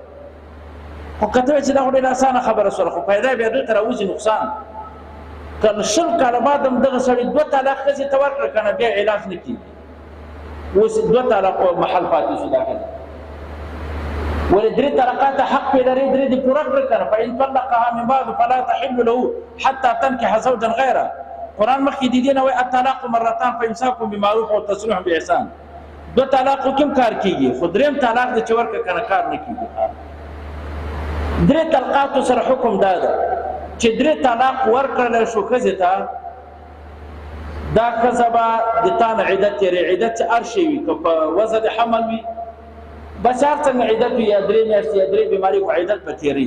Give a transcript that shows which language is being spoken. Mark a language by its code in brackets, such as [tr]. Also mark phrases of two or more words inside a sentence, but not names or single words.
[ps] خو که ته وایې چې دا خو ډېره اسانه خبره شوله، خو پیدا بیا دوی ته راوځي نقصان. که 20 کاله بعد هم دغه سړي 2 طلاق ښځې ته ورکړه که نه، بیا علاج نه کېږي. اوس 2 طلاقو محل پاتې شو دا ښځه. ولې 3 طلقات حق پې لري، 3 دې پوره کړه که نه. [ar] فإن طلقها من بعد فلا تحل له حتى تنكح زوجا غيره. [ps] قرآن مخکې د دې نه وایي [ar] الطلاق مرتان فإمساك بمعروف [ps] او [ar] تسريح بإحسان. [ps] 2 طلاقو کې هم کار کېږي، خو 3م طلاق دې چې ورکړه که نه کار نه کېږي. 3 طلقاتو سره حکم دا ده چې 3 طلاق ورکړلی شو ښځې ته، دا ښځه به د تا نه عدت تېري. عدت چې هر شی وي، که په وضع د حمل وي بس هر څنګه عدت وي، یا 3 میاشتې یا 3 بیماري خو عدت به تېري.